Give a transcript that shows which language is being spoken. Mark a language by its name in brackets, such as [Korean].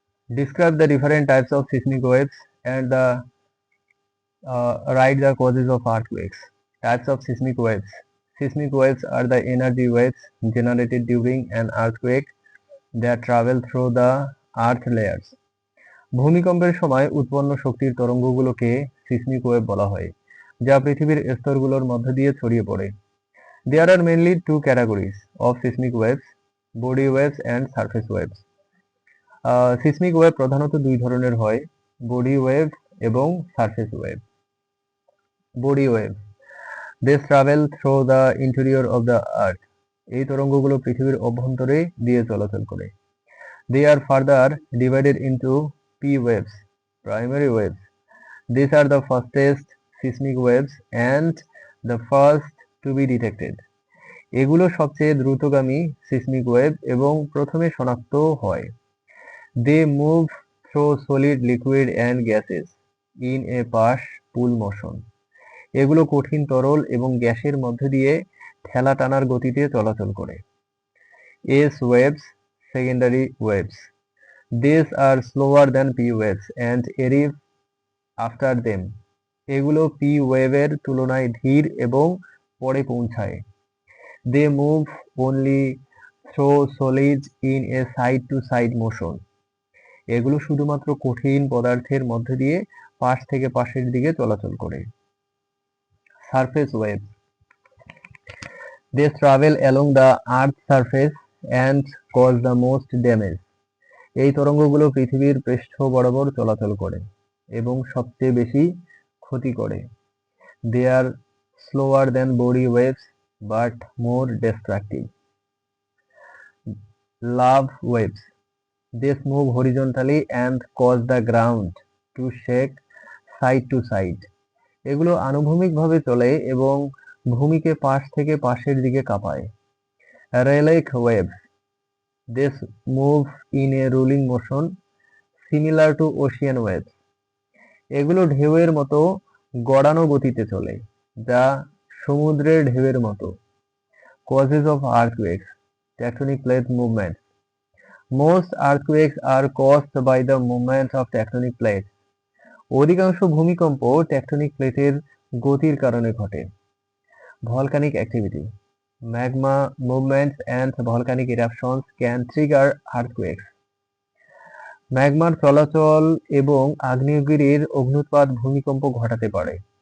[English] Describe the different types of seismic waves and write the causes of earthquakes. Types of seismic waves. Seismic waves are the energy waves generated during an earthquake that travel through the earth layers. [Bangla] ভূমিকম্পের সময় উৎপন্ন শক্তির তরঙ্গগুলোকে seismic wave বলা হয়, যা পৃথিবীর স্তরগুলোর মধ্য দিয়ে ছড়িয়ে পড়ে। [English] There are mainly two categories of seismic waves: body waves and surface waves. [Bangla] Seismic wave প্রধানত দুই ধরনের হয়, বডি ওয়েভ এবং surface wave. [English] Body wave, They travel through the interior of the earth. [Bangla] এই তরঙ্গগুলো পৃথিবীর অভ্যন্তরে দিয়ে চলাচল করে। [English] They are further divided into P waves, primary waves. These are the fastest seismic waves and the first to be detected. [Bangla] এগুলো সবচেয়ে দ্রুতগামী seismic wave এবং প্রথমে শনাক্ত হয়। [English] They move through solid, liquid and gases in a push-pull motion. [Bangla] এগুলো কঠিন তরল এবং গ্যাসের মধ্য দিয়ে ঠেলা টানার গতিতে চলাচল করে। [English] S waves, secondary waves. These are slower than P waves and arrive after them. [Bangla] এগুলো P ওয়েভের তুলনায় ধীর এবং পরে পৌঁছায়। [English] They move only through solids in a side-to-side motion. [Bangla] এগুলো শুধুমাত্র কঠিন পদার্থের মধ্য দিয়ে পাশ থেকে পাশের দিকে চলাচল করে। [English] Surface waves. They travel along the earth's surface and cause the most damage. [Bangla] এই তরঙ্গগুলো পৃথিবীর পৃষ্ঠ বরাবর চলাচল করে এবং সবচেয়ে বেশি ক্ষতি করে। [English] They are slower than body waves but more destructive. Lava waves. They move horizontally and cause the ground to shake side to side. [Bangla] এগুলো আনুভূমিকভাবে চলে এবং ভূমিকে পাশ থেকে পাশের দিকে কাঁপায়। [English] Relic waves. They move in a rolling motion similar to ocean waves. [Bangla] এগুলো ঢেউয়ের মতো গড়ানো গতিতে চলে, যা সমুদ্রের ঢেউয়ের মতো। [English] Causes of earthquakes. Tectonic plate movements. Most earthquakes are caused by the movement of tectonic plates. [Bangla] অধিকাংশ ভূমিকম্প টেকটনিক প্লেটের গতির কারণে ঘটে। [English] Volcanic activity. Magma movements and volcanic eruptions can trigger earthquakes. [Bangla] ম্যাগমার চলাচল এবং আগ্নেয়গিরির অগ্ন্যুৎপাত ভূমিকম্প ঘটাতে পারে।